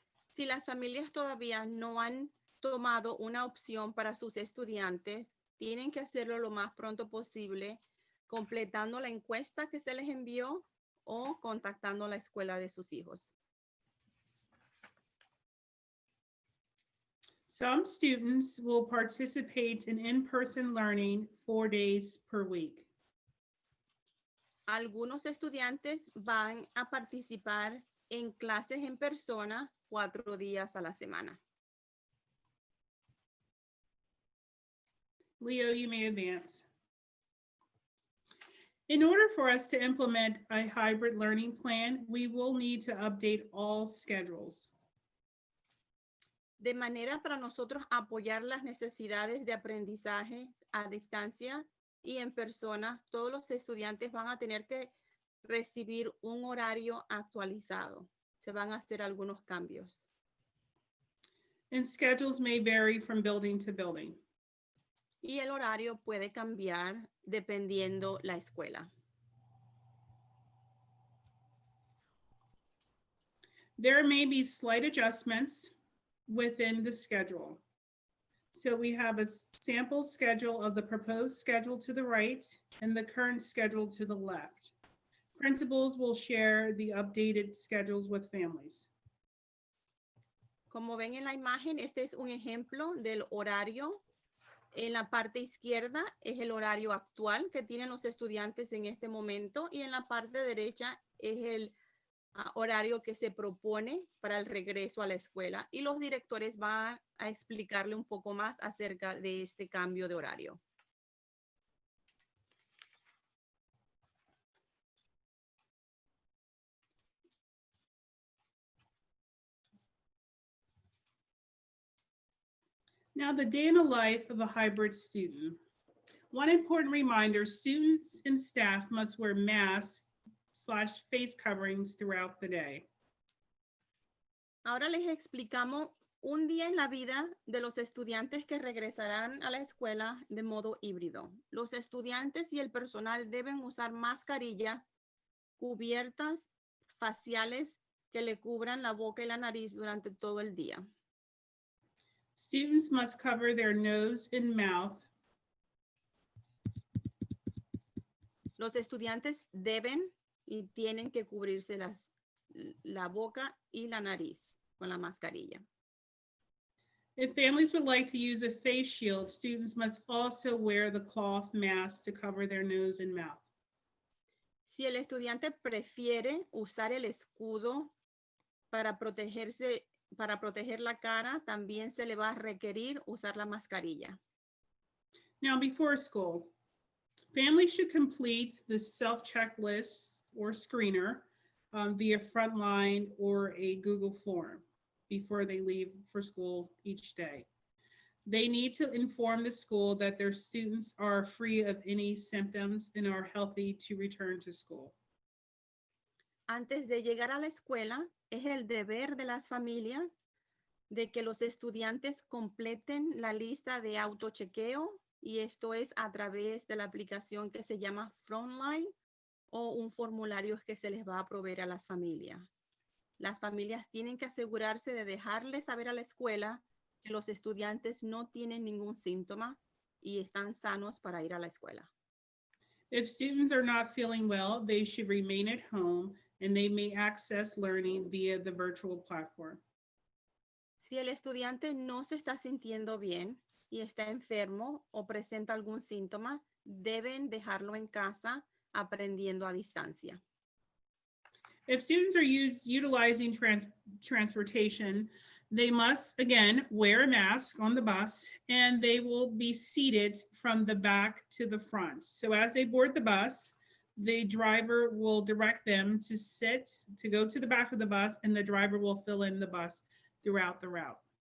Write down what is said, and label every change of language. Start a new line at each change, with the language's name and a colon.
Spanish: Si las familias todavía no han tomado una opción para sus estudiantes, tienen que hacerlo lo más pronto posible, completando la encuesta que se les envió o contactando a la escuela de sus hijos.
English: Some students will participate in in-person learning 4 days per week.
Spanish: Algunos estudiantes van a participar en clases en persona 4 días a la semana.
English: Leo, you may advance. In order for us to implement a hybrid learning plan, we will need to update all schedules.
Spanish: De manera para nosotros apoyar las necesidades de aprendizaje a distancia y en persona, todos los estudiantes van a tener que recibir un horario actualizado. Se van a hacer algunos cambios.
English: And schedules may vary from building to building.
Spanish: Y el horario puede cambiar dependiendo la escuela.
English: There may be slight adjustments within the schedule. So we have a sample schedule of the proposed schedule to the right and the current schedule to the left. Principals will share the updated schedules with families.
Spanish: Como ven en la imagen, este es un ejemplo del horario. En la parte izquierda es el horario actual que tienen los estudiantes en este momento y en la parte derecha es el horario que se propone para el regreso a la escuela y los directores van a explicarle un poco más acerca de este cambio de horario.
English: Now, the day in the life of a hybrid student. One important reminder, students and staff must wear masks/face coverings throughout the day.
Spanish: Ahora les explicamos un día en la vida de los estudiantes que regresarán a la escuela de modo híbrido. Los estudiantes y el personal deben usar mascarillas cubiertas faciales que le cubran la boca y la nariz durante todo el día.
English: Students must cover their nose and mouth.
Spanish: Los estudiantes deben y tienen que cubrirse la boca y la nariz con la mascarilla.
English: If families would like to use a face shield, students must also wear the cloth mask to cover their nose and mouth.
Spanish: Si el estudiante prefiere usar el escudo para protegerse, para proteger la cara, también se le va a requerir usar la mascarilla.
English: Now, before school, families should complete the self-checklist or screener via Frontline or a Google form before they leave for school each day. They need to inform the school that their students are free of any symptoms and are healthy to return to school.
Spanish: Antes de llegar a la escuela, es el deber de las familias de que los estudiantes completen la lista de autochequeo, y esto es a través de la aplicación que se llama Frontline o un formulario que se les va a proveer a las familias. Las familias tienen que asegurarse de dejarles saber a la escuela que los estudiantes no tienen ningún síntoma y están sanos para ir a la escuela.
English: If students are not feeling well, they should remain at home and they may access learning via the virtual platform.
Spanish: Si el estudiante no se está sintiendo bien y está enfermo o presenta algún síntoma, deben dejarlo en casa aprendiendo a distancia.
English: If students are utilizing transportation, they must, again, wear a mask on the bus, and they will be seated from the back to the front. So as they board the bus, the driver will direct them to go to the back of the bus, and the driver will fill in the bus throughout the route.